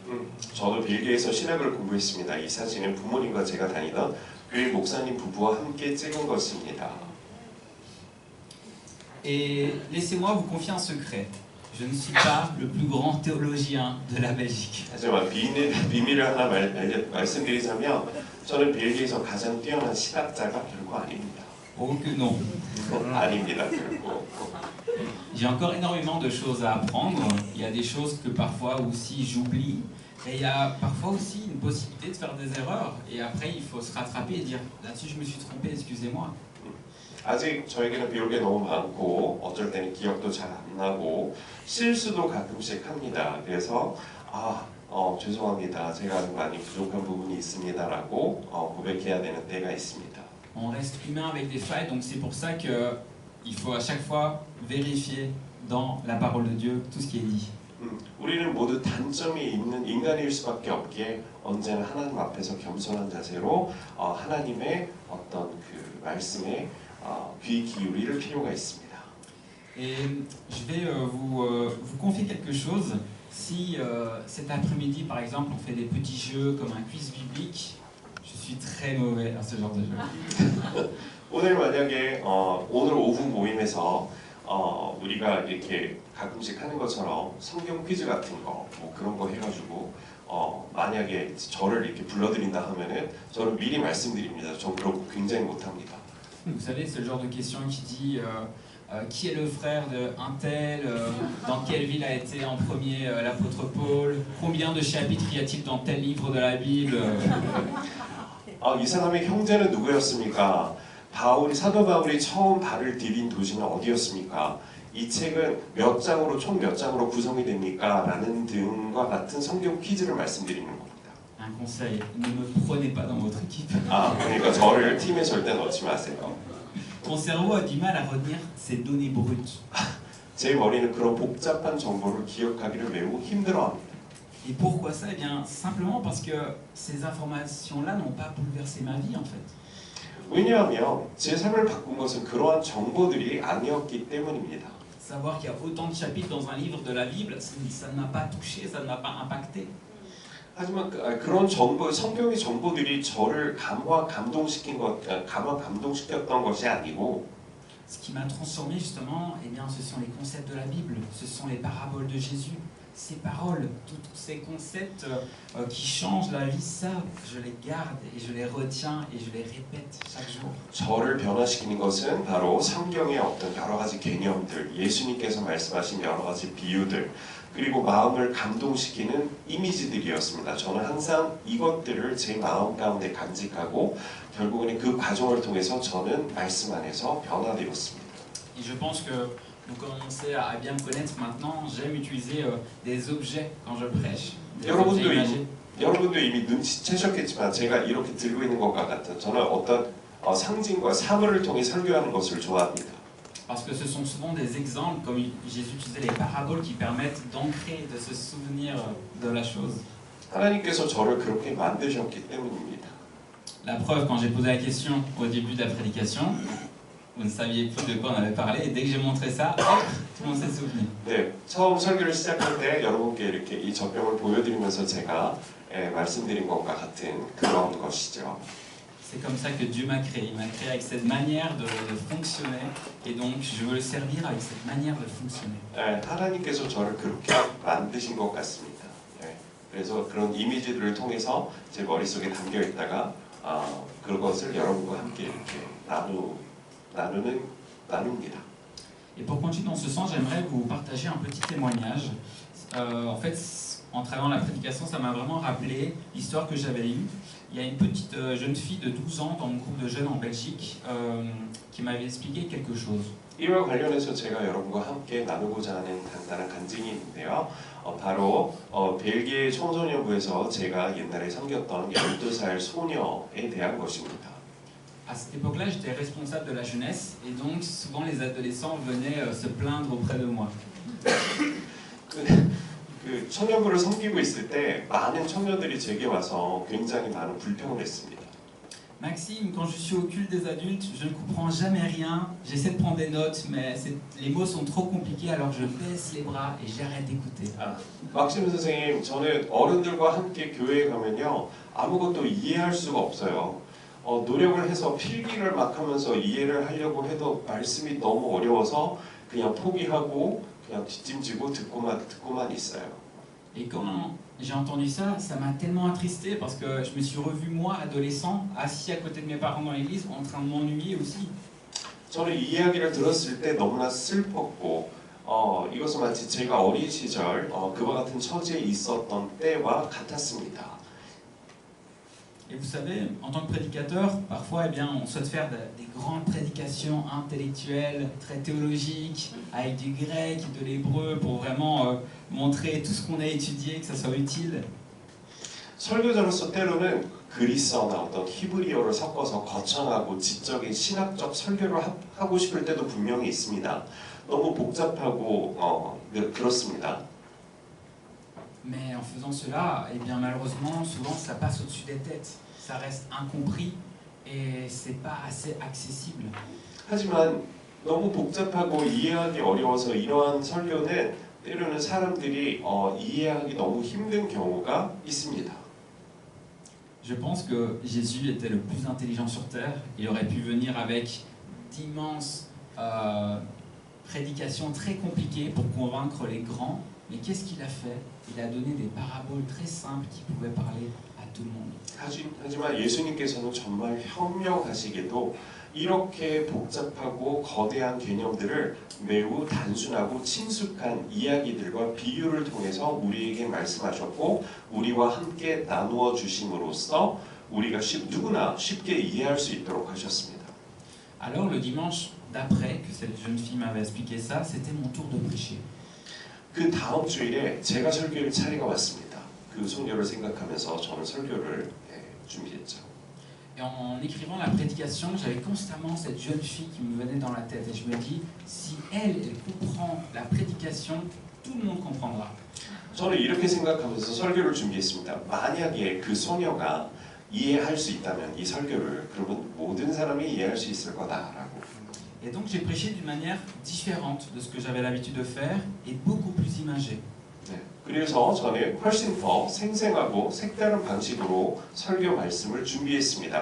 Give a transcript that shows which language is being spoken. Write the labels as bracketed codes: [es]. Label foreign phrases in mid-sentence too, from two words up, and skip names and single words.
[ko] 저도 벨기에에서 신학을 공부했습니다. 이 사진은 부모님과 제가 다니던 교회 목사님 부부와 함께 찍은 것입니다. [fr] Et laissez-moi vous confier un secret. Je ne suis pas le plus grand théologien de la Belgique. [ko] 하지만 비밀을 하나 말씀드리자면 저는 벨기에에서 가장 뛰어난 신학자가 결코 아닙니다. [fr] Oh que non. [ko] 아닙니다, 결코. [fr] J'ai encore énormément de choses à apprendre. Il y a des choses que parfois aussi j'oublie. Et il y a parfois aussi une possibilité de faire des erreurs. Et après, il faut se rattraper et dire là-dessus, je me suis trompé, excusez-moi. [ko] 아직 저에게는 배울 게 너무 많고 어쩔 때는 기억도 잘 안 나고 실수도 가끔씩 합니다. 그래서 죄송합니다. 제가 많이 부족한 부분이 있습니다라고 고백해야 되는 때가 있습니다. [fr] On reste humain avec des failles, donc c'est pour ça qu'il faut à chaque fois vérifier dans la parole de Dieu tout ce qui est dit. [ko] 우리는 모두 단점이 있는 인간일 수밖에 없기에 언제나 하나님 앞에서 겸손한 자세로 하나님의 어떤 그 말씀에 귀 기울일 필요가 있습니다. [fr] Et je vais vous confier quelque chose. Si cet après-midi, par exemple, on fait des petits jeux comme un quiz biblique, je suis très mauvais à ce genre de jeu. [ko] 오늘 만약에 오늘 오후 모임에서 우리가 이렇게 가끔씩 하는 것처럼 성경 퀴즈 같은 거 뭐 그런 거 해가지고 만약에 저를 이렇게 불러드린다 하면은 저는 미리 말씀드립니다. 전 그런 거 굉장히 못합니다. [fr] Vous savez, c'est le genre de question qui dit qui est le frère de un tel, dans quelle ville a été en premier l'apôtre Paul, combien de chapitres y a-t-il dans tel livre de la Bible. [ko] 이 사람의 형제는 누구였습니까? 사도 바울이 처음 발을 디딘 도시는 어디였습니까? 이 책은 총 몇 장으로 구성이 됩니까? 라는 등과 같은 성경 퀴즈를 말씀드리는 겁니다. [fr] Un conseil, ne me prenez pas dans votre équipe. [ko] 그러니까 저를 팀에 절대 넣지 마세요. [fr] Ton cerveau a du mal à retenir ces données brutes. [ko] 제 머리는 그런 복잡한 정보를 기억하기를 매우 힘들어합니다. [fr] Et pourquoi ça? Eh bien, simplement parce que ces informations-là n'ont pas bouleversé ma vie en fait. [ko] 왜냐하면 제 삶을 바꾼 것은 그러한 정보들이 아니었기 때문입니다. [fr] Savoir qu'il y a autant de chapitres dans un livre de la Bible, ça ne m'a pas touché, ça ne m'a pas impacté. [ko] 하지만 그런 성경의 정보들이 저를 감동시켰던 것이 아니고, [fr] Ce qui m'a transformé justement, eh bien, ce sont les concepts de la Bible, ce sont les paraboles de Jésus, ces paroles, tous ces concepts qui changent la vie, ça, je les garde et je les retiens et je les répète chaque jour. [ko] 저를 변화시키는 것은 바로 성경의 어떤 여러 가지 개념들, 예수님께서 말씀하신 여러 가지 비유들, 그리고 마음을 감동시키는 이미지들이었습니다. 저는 항상 이것들을 제 마음 가운데 간직하고 결국에는 그 과정을 통해서 저는 말씀 안에서 변화되었습니다. [fr] Et je pense que vous commencez à bien me connaître maintenant. J'aime utiliser des objets quand je prêche. [ko] 여러분도 이미 눈치채셨겠지만 제가 이렇게 들고 있는 것과 같은 저는 어떤 상징과 사물을 통해 설교하는 것을 좋아합니다. [fr] Parce que ce sont souvent des exemples, comme Jésus utilisait les paraboles, qui permettent d'ancrer, de se souvenir de la chose. [ko] 하나님께서 저를 그렇게 만드셨기 때문입니다. [fr] La preuve, quand j'ai posé la question au début de la prédication, vous ne saviez plus de quoi on avait parlé, et dès que j'ai montré ça, hop, tout le monde s'est souvenu. [ko] 네, 처음 설교를 시작할 때 여러분께 이렇게 이 젖병을 보여드리면서 제가 말씀드린 것과 같은 그런 것이죠. [fr] c'est comme ça que Dieu m'a créé. Il m'a créé avec cette manière de fonctionner et donc je veux le servir avec cette manière de fonctionner. [ko] 예, 하나님께서 저를 그렇게 만드신 것 같습니다. 예, 그래서 그런 이미지들을 통해서 제 머릿속에 담겨 있다가 그것을 여러분과 함께 이렇게 나눕니다. [fr] Et pour continuer dans ce sens, j'aimerais vous partager un petit témoignage. En fait, en travaillant la prédication, ça m'a vraiment rappelé l'histoire que j'avais eue. Il y a une petite jeune fille de 12 ans dans mon groupe de jeunes en Belgique qui m'avait expliqué quelque chose. [ko] 이와 관련해서 제가 여러분과 함께 나누고자 하는 간단한 간증이 있는데요. 바로 벨기에 청소년부에서 제가 옛날에 섬겼던 12살 소녀에 대한 것입니다. [fr] À cette époque-là, j'étais responsable de la jeunesse et donc souvent les adolescents venaient se plaindre auprès de moi. [ko] 그 청년부를 섬기고 있을 때 많은 청년들이 제게 와서 굉장히 많은 불평을 했습니다. [fr] Maxime, quand je suis au culte des adultes, je ne comprends jamais rien. J'essaie de prendre des notes, mais les mots sont trop compliqués, alors je baisse les bras et j'arrête d'écouter. [ko] 막심 선생님, 저는 어른들과 함께 교회에 가면요 아무것도 이해할 수가 없어요. 노력을 해서 필기를 막 하면서 이해를 하려고 해도 말씀이 너무 어려워서 그냥 포기하고 그냥 뒷짐지고 듣고만 있어요. [fr] Et quand j'ai entendu ça, ça m'a tellement attristé parce que je me suis revu moi, adolescent, assis à côté de mes parents dans l'église, en train de m'ennuyer aussi. [ko] 저는 이 이야기를 들었을 때 너무나 슬펐고 이것은 마치 제가 어린 시절 그와 같은 처지에 있었던 때와 같았습니다. [fr] Et vous savez, en tant que prédicateur, parfois eh bien, on souhaite faire des grandes prédications intellectuelles, très théologiques, avec du grec, de l'hébreu, pour vraiment montrer tout ce qu'on a étudié, que ça soit utile. [ko] 설교자로서 때로는 그리스어나 어떤 히브리어를 섞어서 거창하고 지적인 신학적 설교를 하고 싶을 때도 분명히 있습니다. 너무 복잡하고 그렇습니다. [fr] Mais en faisant cela, eh bien malheureusement, souvent ça passe au-dessus des têtes, ça reste incompris et c'est pas assez accessible. [ko] 하지만 너무 복잡하고 이해하기 어려워서 이러한 설교는 때로는 사람들이 이해하기 너무 힘든 경우가 있습니다. [fr] Je pense que Jésus était le plus intelligent sur terre. Il aurait pu venir avec d'immenses prédications très compliquées pour convaincre les grands. Mais qu'est-ce qu'il a fait? Il a donné des paraboles très simples qui pouvaient parler à tout le monde. [ko] 하지만 예수님께서는 정말 현명하시게도 이렇게 복잡하고 거대한 개념들을 매우 단순하고 친숙한 이야기들과 비유를 통해서 우리에게 말씀하셨고 우리와 함께 나누어 주심으로써 우리가 누구나 쉽게 이해할 수 있도록 하셨습니다. [fr] Alors le dimanche d'après que cette jeune fille m'avait expliqué ça, c'était mon tour de prêcher. [ko] 그 다음 주일에 제가 설교를 차례가 왔습니다. 그 소녀를 생각하면서 저는 설교를 준비했죠. [fr] Et en écrivant la prédication, j'avais constamment cette jeune fille qui me venait dans la tête. Et je me dis, si elle comprend la prédication, tout le monde comprendra. [ko] 저는 이렇게 생각하면서 설교를 준비했습니다. 만약에 그 소녀가 이해할 수 있다면 이 설교를 그러면 모든 사람이 이해할 수 있을 거다라고. [fr] Et donc j'ai prêché d'une manière différente de ce que j'avais l'habitude de faire et beaucoup plus imagée. [ko] 네, 그래서 저는 훨씬 더 생생하고 색다른 방식으로 설교 말씀을 준비했습니다.